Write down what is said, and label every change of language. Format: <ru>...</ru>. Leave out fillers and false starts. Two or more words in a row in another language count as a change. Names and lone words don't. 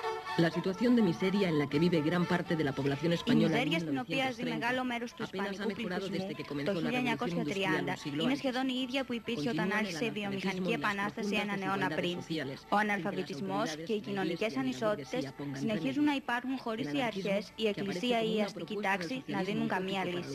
<es>La situación de miseria en la que vive gran parte de la población española.</es> <el>Η μιζέρια στην οποία ζει μεγάλο μέρος του ισπανικού πληθυσμού το 1930 είναι σχεδόν η ίδια που υπήρχε όταν άρχισε η βιομηχανική επανάσταση έναν αιώνα πριν. Ο αναλφαβητισμός και οι κοινωνικές ανισότητες συνεχίζουν να υπάρχουν χωρίς οι αρχές, η εκκλησία ή η αστική τάξη να δίνουν καμία λύση.</el>